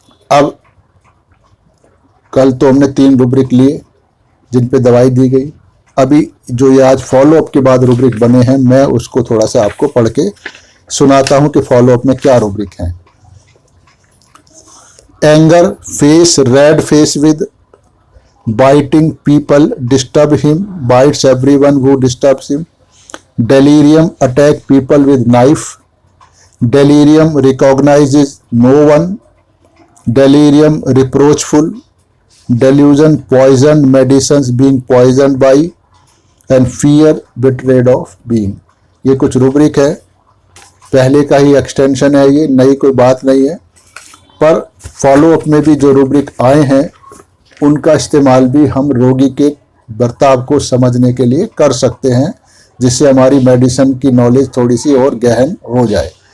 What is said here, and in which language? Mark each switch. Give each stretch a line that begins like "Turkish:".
Hindi: अब कल तो हमने 3 रूब्रिक लिए जिन पे दवाई दी गई। अभी जो ये आज फॉलोअप के बाद रूब्रिक बने हैं, मैं उसको थोड़ा सा आपको पढ़ के सुनाता हूं कि फॉलोअप में क्या रूब्रिक हैं।
English: Anger, face red face with biting people disturb him, bites everyone who disturbs him. Delirium, attack people with knife. Delirium, recognizes no one. Delirium, reproachful. Delusion, poisoned medicines being poisoned by. And fear, betrayed of being.
Hindi: ये कुछ rubric है, पहले का ही extension है, ये नई कोई बात नहीं है। पर फॉलोअप में भी जो रूब्रिक आए हैं उनका इस्तेमाल भी हम रोगी के बर्ताव को समझने के लिए कर सकते हैं, जिससे हमारी मेडिसिन की नॉलेज थोड़ी सी और गहन हो जाए।